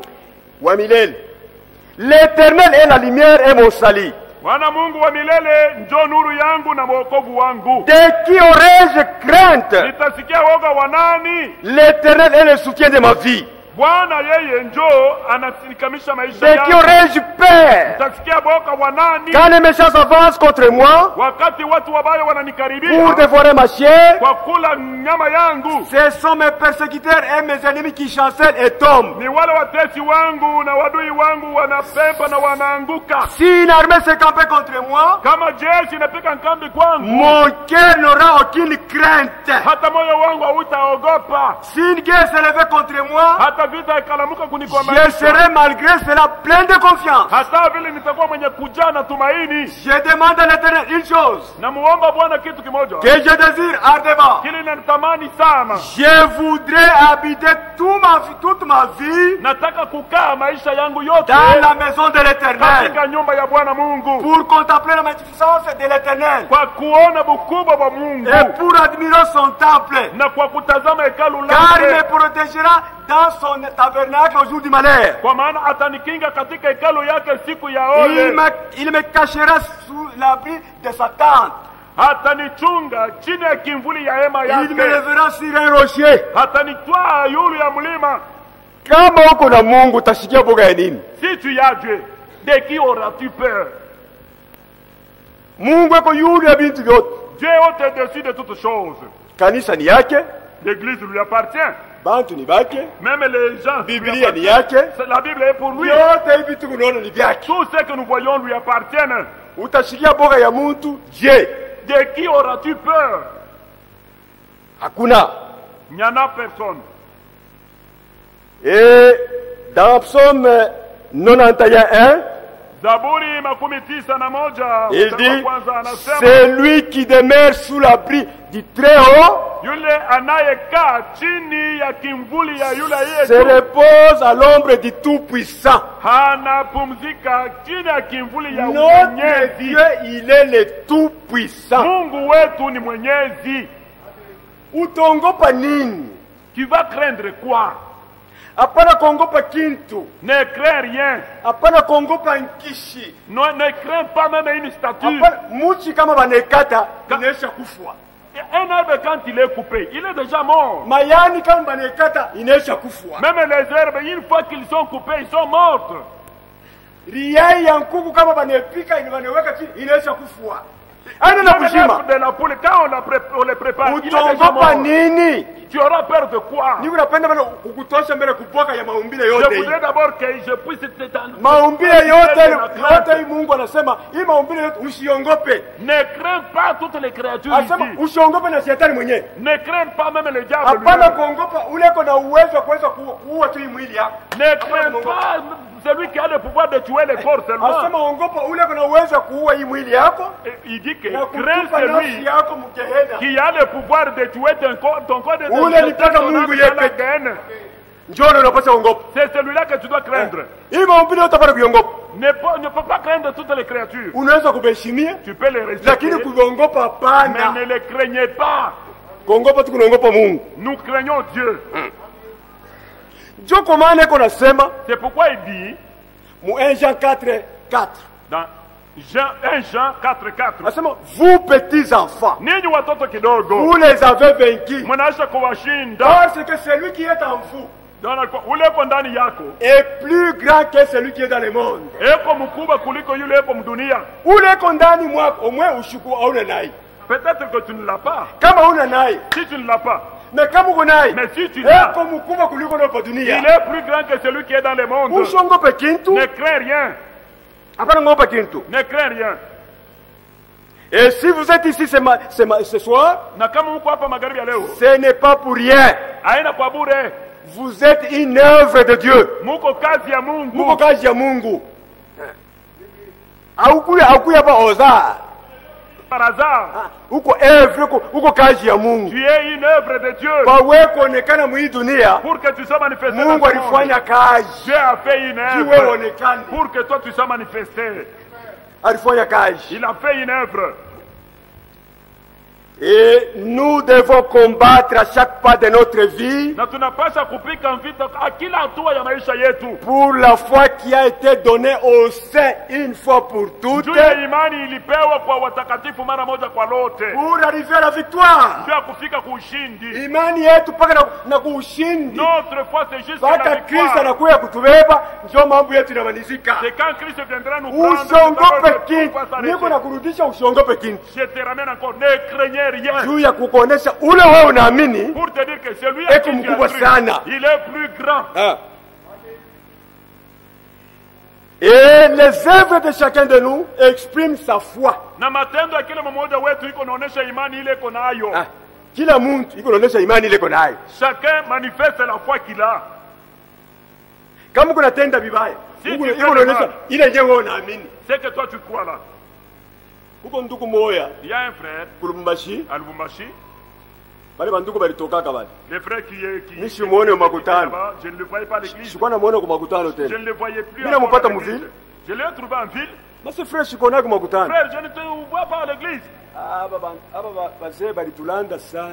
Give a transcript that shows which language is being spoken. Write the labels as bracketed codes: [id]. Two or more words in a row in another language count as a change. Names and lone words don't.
[sw] Wa milele. [fr] L'Éternel est la lumière et mon salut. [sw] Bwana Mungu wa milele njoo nuru yangu na wokovu wangu. [fr] De qui aurais-je crainte? [sw] Nitasikia woga wa nani? [fr] L'Éternel est le soutien de ma vie. [sw] Bwana yeye njoo anasikamisha maisha [fr] De qui [sw] yangu. [fr] aurais-je peur? [sw] Nitasikia woga wa nani? [fr] Quand les méchants avancent contre moi [sw] Wakati watu wabaya wananikaribia [fr] pour dévorer ma chair, [sw] kwa kula nyama yangu. [fr] ce sont mes persécuteurs et mes ennemis qui chancellent et tombent. [sw] Ni wale watesi wangu na wadui wangu wanapemba na wanaanguka. [fr] Si une armée se campait contre moi, [sw] Kama jeshi inapika kambi kwangu, [fr] mon cœur n'aura aucune crainte. [sw] hata moyo wangu hautaogopa. [fr] Si une guerre s'élevait contre moi, [sw] Hata vita ikalamuka [fr] je [sw] kunikomalisha, [fr] serai malgré cela plein de confiance. [sw] hata vile nitakuwa mwenye kujaa na tumaini. [fr] Je demande à l'Éternel une chose [sw] Namuomba Bwana kitu kimoja [fr] que je désire ardemment. [sw] kile natamani sana. [fr] Je voudrais habiter toute ma vie [sw] Nataka kukaa maisha yangu yote [fr] dans la maison de l'Éternel [sw] katika nyumba ya Bwana Mungu, [fr] pour contempler la magnificence de l'Éternel [sw] kwa kuona bukubwa wa Mungu [fr] et pour admirer son temple, [sw] na kwa kutazama hekalu [fr] car il me [sw] lake, [fr] protégera dans son tabernacle au jour du malheur. [sw] kwa maana atanikinga katika hekalu yake siku ya [fr] Il [sw] ole. [fr] il me cachera sous l'abri de sa tente. [sw] Hatanichunga chini ya kimvuli ya hema [fr] Il me [sw] yake, [fr] lèvera sur un rocher. [sw] hatanitwaa yulu ya mlima. Kama uko na Mungu utashikia boga ya nini? [fr] Si tu y as Dieu, de qui auras-tu peur? [sw] Mungu eko yulu ya bintu vyote. [fr] Dieu est au-dessus de toutes choses. [sw] Kanisa ni yake, [fr] L'église lui appartient. [sw] bantu ni bake, [fr] Même les gens. lui [sw] Biblia ni [fr] appartiennent. [sw] yake. [fr] La Bible est pour lui. [sw] Yote hivi tu kunaona ni vyake. [fr] Tout ce que nous voyons lui appartiennent. [sw] Utashikia boga ya muntu, je, [fr] De qui auras-tu peur? [sw] hakuna. [fr] Il n'y en a personne. Et dans Psaume 91:1, [sw] Zaburi 91 [fr] il [sw] mstari wa [fr] dit, [sw] kwanza anasema, [fr] c'est lui qui demeure sous l'abri du Très-Haut, [sw] yule anayekaa chini ya kimvuli ya yule [fr] se [sw] aliye juu [fr] repose à l'ombre du Tout-Puissant. [sw] anapumzika chini ya kimvuli ya [fr] Notre [sw] Mwenyezi. [fr] Dieu, il est le Tout-Puissant. [sw] Mungu wetu ni Mwenyezi. Utongopa nini? [fr] Tu vas craindre quoi? [sw] Hapana kuongopa kintu. [fr] Ne crains rien. [sw] Hapana kuongopa nkishi. [fr] Ne crains pas même une statue. [sw] Hapana muchi kama banekata inaisha kufwa. [fr] Un arbre quand il est coupé, il est déjà mort. [sw] Mayani kama banekata inaisha kufwa. [fr] Même les herbes, une fois qu'ils sont coupés, ils sont morts. [sw] Riyai ya nkuku kama banepika inaweka chini inaisha kufwa. Ana na [fr] Même [sw] kushima. [fr] l'œuf de la poule, quand on les prépare, il est déjà [sw] Utongopa [fr] mort. [sw] nini? [fr] Tu auras peur de quoi? [sw] Niko napenda bado kukutosha mbele kupwaka ya maumbile [fr] Je [sw] yote hii. [fr] voudrais d'abord que je puisse [sw] Maumbile yote hii Mungu anasema, hii maumbile yote usiongope. [fr] Ne crains pas toutes les créatures [sw] Anasema [fr] ici. [sw] usiongope na shetani mwenyewe. [fr] Ne crains pas même le diable [sw] Hapana [fr] lui-même. [sw] kuongopa ule ko na uwezo wa kuweza kuua tu hii mwili yako. [fr] Ne crains pas celui qui a le pouvoir de tuer les corps seulement. [sw] Anasema ongopa ule ko na uwezo wa kuua hii mwili yako. [fr] Il dit que [sw] Na [fr] crains [sw] kutupa nafsi [fr] celui [sw] yako mgehena. [fr] qui a le pouvoir de tuer ton corps de [sw] Ule ni paka Mungu yepe. Njoo unapaswa ongopa. [fr] C'est celui-là que tu dois craindre. [sw] Hii maumbile yote hapana kuiongopa. [fr] Ne peux pas craindre toutes les créatures. [sw] Unaweza kubeshimia [fr] Tu peux les [sw] lakini [fr] respecter, [sw] kuongopa [fr] mais [sw] hapana. [fr] ne les craignez pas. [sw] Kuongopa tu kunaongopa Mungu. [fr] Nous craignons Dieu. [sw] Njoo kwa maana iko nasema [fr] C'est pourquoi il dit [sw] mu 1 Jean 4:4. [fr] dans 1 Jean 4:4, Anasema vous petits enfants, [sw] ninyi watoto kidogo [fr] vous les avez vaincus [sw] mnaisha kuwashinda [fr] parce que celui qui est en vous [sw] uleko ndani yako [fr] est plus grand que celui qui est dans le monde. [sw] eko mkubwa kuliko yule eko mdunia. Ule iko ndani mwako omwe ushuku hauna naye. [fr] Peut-être que tu ne l'as pas. [sw] Kama huna naye, [fr] Si tu ne l'as pas, [sw] na kama uko naye, [fr] mais si tu l'as, [sw] eko mkubwa kuliko na [fr] il [sw] dunia. [fr] est plus grand que celui qui est dans le monde. [sw] Usiongope kintu, [fr] Ne crains rien. [sw] hapana ngopa kintu. [fr] Ne crains rien. Et si vous êtes ici ce soir, [sw] Na kama mko hapa magharibi ya leo, [fr] ce n'est pas pour rien. [sw] haina kwa bure. [fr] Vous êtes une œuvre de Dieu. [sw] Muko kazi ya Muko Mungu. kazi ya Mungu. Haukuya pa oza. [fr] Par hasard, [sw] Uko œuvre, uko kazi ya Mungu. [fr] tu es une œuvre de Dieu. [sw] Kwa wewe kuonekana mwii dunia, [fr] Pour que tu sois manifesté dans [sw] Mungu [fr] ce monde, [sw] alifanya kazi. [fr] Dieu a fait une [sw] Si wewe [fr] œuvre [sw] onekane, [fr] pour que toi tu sois manifesté. [sw] alifanya kazi. [fr] Il a fait une œuvre. Et nous devons combattre à chaque pas de notre vie [sw] Na tunapasha kupika vita kila hatua ya maisha yetu. [fr] pour la foi qui a été donnée aux saints une fois pour toutes, [sw] Juu ya imani ilipewa kwa watakatifu mara moja kwa lote. [fr] pour arriver à la victoire. [sw] Juu ya kufika kuushindi. Imani yetu mpaka na kuushindi. [fr] Notre foi c'est juste la [sw] Mpaka Kristo [fr] victoire. [sw] anakuja kutubeba, ndio mambo yetu inamalizika. [fr] C'est quand Christ viendra nous prendre. [sw] Usiongope kintu, niko na kurudisha usiongope kintu. [fr] Je te ramène encore. Ne craignez rien. [sw] Juu ya kukuonesha ule wewe unaamini. [fr] Pour te dire que celui [sw] Eko [fr] à qui tu [sw] mkubwa [fr] as cru, [sw] sana. [fr] il est plus grand. Et les œuvres de chacun de nous expriment sa foi. [sw] Na matendo ya kila mmoja wetu iko naonesha imani ile iko nayo. Kila mtu iko naonesha imani ile iko nayo. [fr] Chacun manifeste la foi qu'il a. [sw] Kama kuna tenda vibaya, [fr] Si [sw] iko [fr] tu fais [sw] naonesha [fr] mal. [sw] ile yenyewe wewe unaamini. [fr] C'est que toi tu crois là. [sw] Huko ndugu moya [fr] Il y a un frère [sw] kulumbashi, [fr] à Lubumbashi, [sw] bale bandugu balitokaka bale. [fr] le frère qui [sw] Nishi muone makutano. [fr] là-bas, je ne le voyais pas à l'église. [sw] Sikuwa namuona kwa makutano [fr] Je [sw] tena. [fr] ne le voyais plus. [sw] Mimi [fr] encore [sw] nampata [fr] à l'église. [sw] muvile. [fr] Je l'ai trouvé en ville. [sw] Basi fresh sikona kwa makutano. [fr] Frère, je ne te vois pas à l'église. [sw] Aba bazee balitulanda sana.